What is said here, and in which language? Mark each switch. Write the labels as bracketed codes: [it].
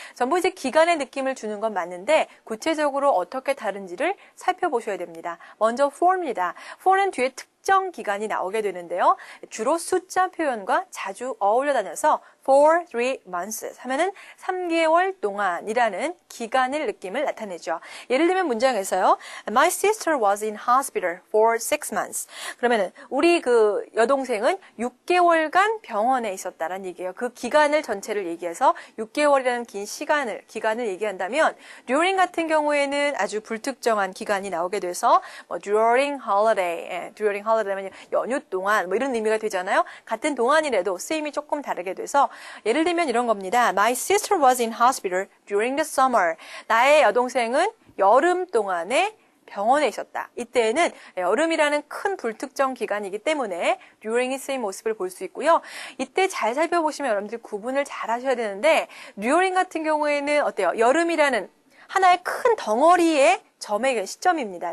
[ko] 전부 이제 기간의 느낌을 주는 건 맞는데 구체적으로 어떻게 다른지를 살펴보셔야 됩니다. 먼저 for입니다. for는 뒤에 특정 기간이 나오게 되는데요. 주로 숫자 표현과 자주 어울려 다녀서 for 3 months 하면은 3개월 동안이라는 기간의 느낌을 나타내죠. 예를 들면 문장에서요. [en] My sister was in hospital for 6 months. [ko] 그러면은 우리 그 여동생은 6개월간 병원에 있었다라는 얘기예요. 그 기간을 전체를 얘기해서 6개월이라는 긴 기간을 얘기한다면 during 같은 경우에는 아주 불특정한 기간이 나오게 돼서 뭐 during holiday, during holiday면 연휴 동안 뭐 이런 의미가 되잖아요. 같은 동안이라도 쓰임이 조금 다르게 돼서 예를 들면 이런 겁니다. [en] My sister was in hospital during the summer. [ko] 나의 여동생은 여름 동안에 병원에 있었다. 이때는 여름이라는 큰 불특정 기간이기 때문에 during이 쓰인 모습을 볼 수 있고요. 이때 잘 살펴보시면 여러분들 구분을 잘 하셔야 되는데 during 같은 경우에는 어때요? 여름이라는 하나의 큰 덩어리의 점의 시점입니다.